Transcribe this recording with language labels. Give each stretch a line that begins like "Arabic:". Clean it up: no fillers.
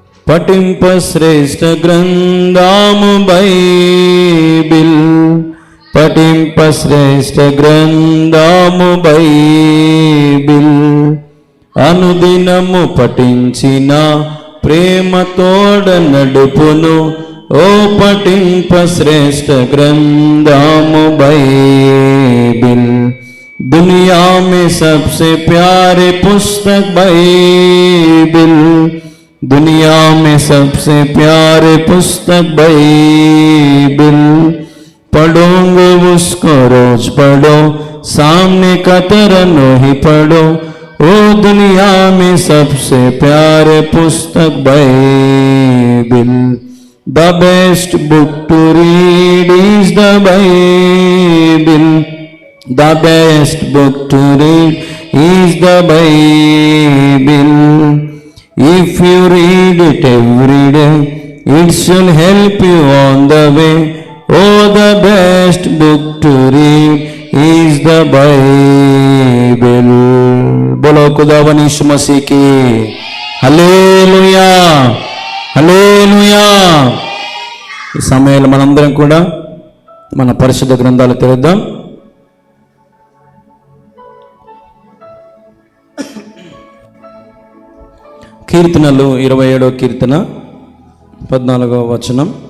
Telugu: పఠింప శ్రేష్ఠ గ్రంథము బైబిల్, పఠింప శ్రేష్ఠ గ్రంథము బైబిల్, అనుదినము పఠించిన ప్రేమ తోడ నడుపును. ओ पठिंप श्रेष्ठ ग्रंथम बाइबिल,
Hindi: दुनिया में सबसे प्यारे पुस्तक बाइबिल, दुनिया में सबसे प्यारे पुस्तक बाइबिल। पढ़ोगे उसको रोज पढ़ो, सामने का तरनो ही पढ़ो। ओ दुनिया में सबसे प्यारे पुस्तक Bible.
English: The best book to read is the Bible. The best book to read is the Bible. If you read it every day, it shall help you on the way. Oh, the best book to read is the Bible.
Hindi: बोलो खुदावन यीशु मसीह की హల్లెలూయా, హల్లెలూయా.
Telugu: ఈ సమయంలో మనందరం కూడా మన పరిశుద్ధ గ్రంథాలు తెరుద్దాం. కీర్తనలు 27వ కీర్తన 14వ వచనం.